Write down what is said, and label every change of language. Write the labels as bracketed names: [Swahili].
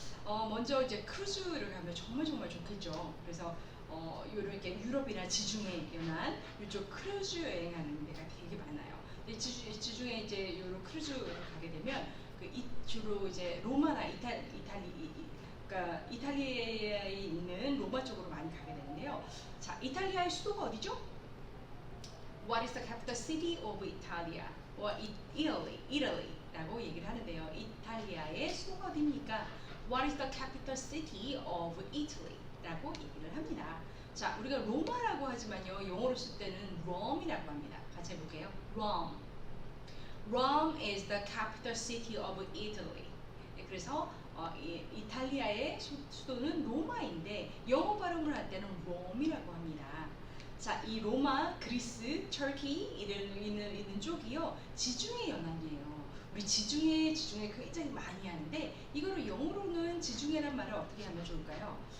[Korean] 먼저 이제 크루즈를 가면 정말 좋겠죠. 그래서 이렇게 유럽이나 지중해 연안 이쪽 크루즈 여행하는 데가 되게 많아요. 지중해 이제 요런 크루즈를 가게 되면 주로 이제 로마나 그러니까 이탈리아에 있는 로마 쪽으로 많이 가게 되는데요. 자, 이탈리아의 수도가 어디죠? [English] What is the capital city of Italia? or Italy [Korean] 라고 얘기를 하는데요. 이탈리아의 수도가 어디입니까? [English] What is the capital city of Italy [Korean] 라고 얘기를 합니다. 자, 우리가 로마라고 하지만요, 영어로 쓸 때는 Rome이라고 합니다. 같이 해볼게요. [English] Rome is the capital city of Italy. [Korean] 그래서 이탈리아의 수도는 로마인데 영어 발음을 할 때는 Rome이라고 합니다. 자, 이 로마, 그리스, 터키 있는 쪽이요 지중해 연안이에요. 우리 지중해 굉장히 많이 하는데 이거를 영어로는 지중해란 말을 어떻게 하면 좋을까요?